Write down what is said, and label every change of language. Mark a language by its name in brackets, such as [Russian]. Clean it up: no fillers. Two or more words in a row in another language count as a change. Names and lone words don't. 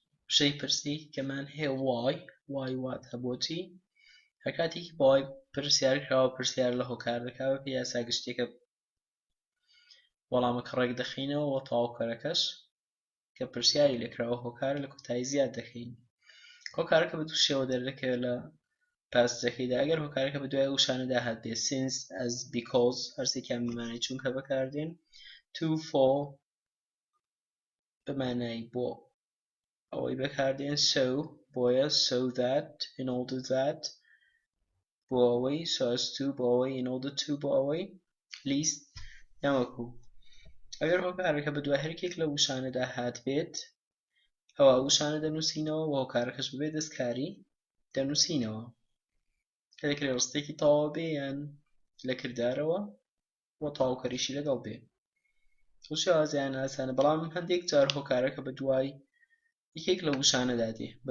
[Central Kurdish] شەی پرسی کەمان هەیە وای واتە بۆچی هەر کاتێکی بۆی پرسیار کراوە پرسیار لە هۆکار دەکا بە یاسا گشتێکە وەڵامەکە ڕێک دەخینەوە بۆ تەواوکەرەکەش کە پرسیاری لێکراوە هۆکار لە کۆتایی زیاد دەکەین هۆکارەکە بە دوو شێوە دەردەکەوێت لە پاسجەکەیدا ئەگەر هۆکارەکە بە دوای ئەو شانەدا هات بێت [English] since as because [Central Kurdish] هەرسێکیان بمانای چونکە بەکاردێن [English] to for [Central Kurdish] بمانای بۆ ئەوەی بەکاردێن so بۆیە [English] so that in order that [Central Kurdish] بۆ ئەوەی [English] so as to [Central Kurdish] بۆ ئەوەی [English] in order to [Central Kurdish] بۆ ئەوەی least نەوەکو ئەگەر هۆکارەکە بە دوای هەرکێک لە وشانەدا هات بێت ئەوە وشانە دەنووسینەوە و هۆکارەکەش ببێ دەستکاری دەنووسینەوە کە دەکرێت ڕستێکی تەواو بێ یان لە کردارەوە بۆ تەواوکەریشی لەگەڵ بێ ئەو شێوازیان ئاسانە بەڵام هەندێک جار هۆکارەکە بە دوای یەکێک لە وشانەدا دێ بە